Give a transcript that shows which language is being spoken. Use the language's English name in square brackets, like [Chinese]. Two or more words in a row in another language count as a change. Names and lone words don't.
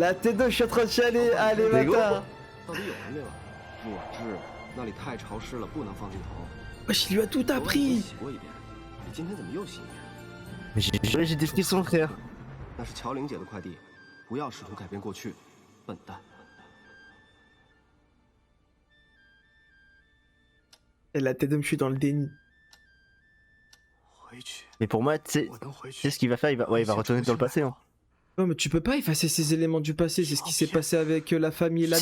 [French] La tête d'homme, je suis en train de chialer. Allez, Mais gros. bâtard. [Chinese] 到底有完没完？若知那里太潮湿了，不能放进头。 [French] Wesh, il lui a tout [Chinese] 昨晚 [French] appris. [Chinese] 洗过一遍，你今天怎么又洗一遍？ [French] Mais j'ai des frissons, frère. [Chinese] 那是乔玲姐的快递，不要试图改变过去，笨蛋。 [French] Et la tête d'homme, je suis dans le déni. [Chinese] 回去， [French] Mais pour moi, tu [Chinese] 我能回 [French] sais [Chinese] 去。 [French] ce qu'il va faire, il va retourner dans le passé. Hein. Non, mais tu peux pas effacer ces éléments du passé, c'est ce qui s'est passé avec la famille et la